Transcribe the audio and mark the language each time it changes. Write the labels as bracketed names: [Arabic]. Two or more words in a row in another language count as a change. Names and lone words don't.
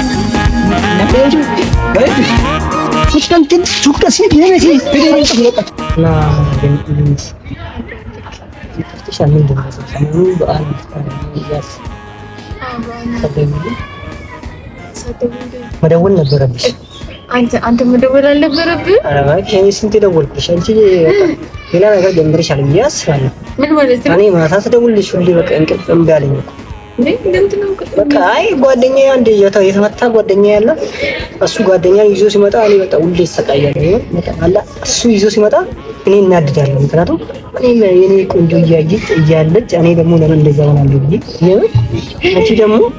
[Indonesian] Kan suka sih dia sih. Nah, ini. Itu sambil doa. Yes. Satu. [Amharic] መደወል ነበረብሽ። አንተ መደወል አልነበረብህ? ኧረ እባክሽ እኔ ስንት ደወልኩሽ? አንቺ ሌላ ነገር ጀምረሻል ብዬ አስባለሁ። ምን ማለት ነው? እኔ ማታ ስደውልልሽ ሁሌ በቃ እንቅልፍ እምቢ አለኝ እኮ። በቃ አይ ጓደኛዬ አንድ የተመታ ጓደኛዬ ያለ እሱ ጓደኛዬ ይዞ ሲመጣ እኔ በቃ ሁሌ እሰቃያለሁ። በቃ አላ እሱ ይዞ ሲመጣ እኔ እናድዳለሁ። ምክንያቱም እኔ የኔ ቆንጆ እያለች እኔ ደግሞ ለምን እንደዛ ሆናለሁ ብዬ አንቺ ደግሞ